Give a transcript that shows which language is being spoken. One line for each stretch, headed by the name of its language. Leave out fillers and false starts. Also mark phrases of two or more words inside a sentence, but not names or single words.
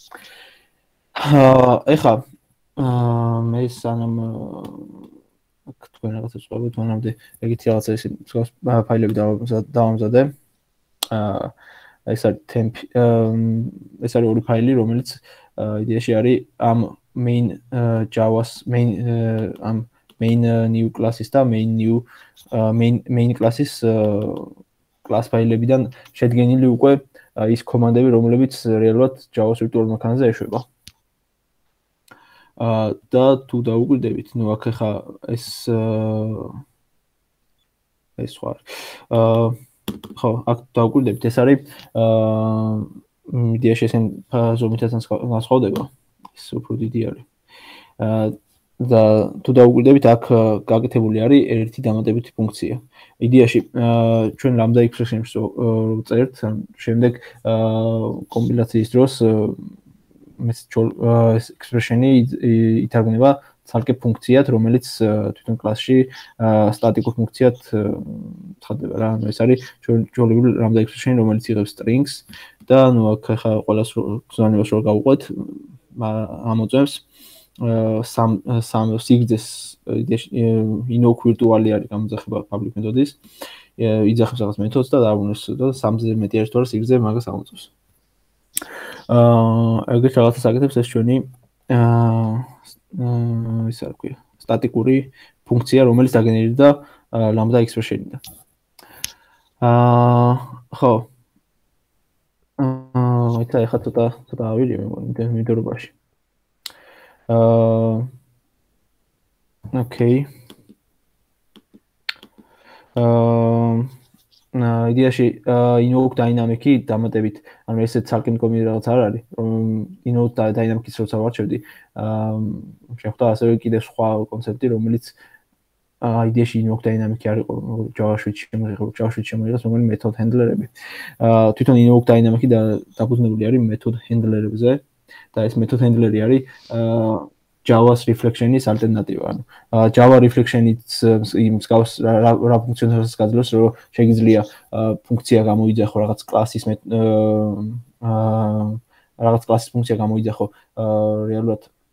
Georgian: ეხლა მე სანამ თქვენ რაღაცა წვავით, მანამდე ეგეთი რაღაცა ისე ფაილები დავამზადე. ეს არის temp ეს არის ორი ფაილი, რომელიც იდეაში არის ამ main Java-ს ამ
English: main new class-ის
Georgian: და main class-ის class ფაილებიდან შედგენილი უკვე ის კომანდები, რომლებიც რეალურად Java-ს ვირტუალურ მანქანაზე ეშვება. და თუ დაუკვირდებით, ნუ აქ ხა ეს სხვა არის. ხო, აქ დაუკვირდებით, ეს არის იდეაში ესენ ზომითაც განსხვავდება. ეს უფრო დიდი არის. და თუ დაუკვირდებით, აქ გაკეთებული არის ერთი დამატებითი ფუნქცია. იდეაში ჩვენ
English: lambda expression-ს
Georgian: წერთ, შემდეგ კომპილაციის დროს ეს expression-ი ითარგმნება ცალკე ფუნქციად, რომელიც თვითონ კლასში სტატიკურ ფუნქციად ცხადდება რა. ანუ ეს არის ჩვეულებრივი
English: lambda expression,
Georgian: რომელიც იღებს strings და ნუ აქ ხა ყველას გზნებას რო გავუყვეთ, ამოწევს სამ სიგრძეს
English: invoke virtually
Georgian: არის გამოძახება
English: public method-ის.
Georgian: იძახებს რაღაც მეთოდს და დააბრუნებს და 3-ზე მეტი არის თუ არა სიგრძე მაგას ამოწევს. ეგრეთ რაღაცას აკეთებს ეს ჩვენი ისა რა ქვია, სტატიკური ფუნქცია, რომელიც დაგენერირდა
English: lambda expression-დან.
Georgian: ხო. ეხლა ცოტა ავიდე მე მგონი მიმდევრობაში.
English: Okay.
Georgian: იდეაში
English: invoke dynamic-ი
Georgian: დამატებით, ანუ ესეც ცალკე მდგომი რაღაც არ არის, რომ
English: invoke dynamic-ის
Georgian: როცა ვარჩევდი, შეხვდა ასევე კიდევ სხვა კონცეფტი, რომელიც იდეაში
English: invoke dynamic-ი
Georgian: არ იყო JavaScript-ში შემოიღეს, რომელი
English: method handler-ები.
Georgian: თვითონ
English: invoke dynamic-ი
Georgian: დაფუძნებული არის
English: method handler-ებზე
Georgian: და ეს
English: method handler-ი
Georgian: არის Java-ს reflection-ის ალტერნატივა. ანუ Java reflection-იც მსგავს რა ფუნქციონალს გაძლევს, რომ შეიძლება ფუნქცია გამოიძახო რაღაც კლასის რაღაც კლასის ფუნქცია გამოიძახო რეალურად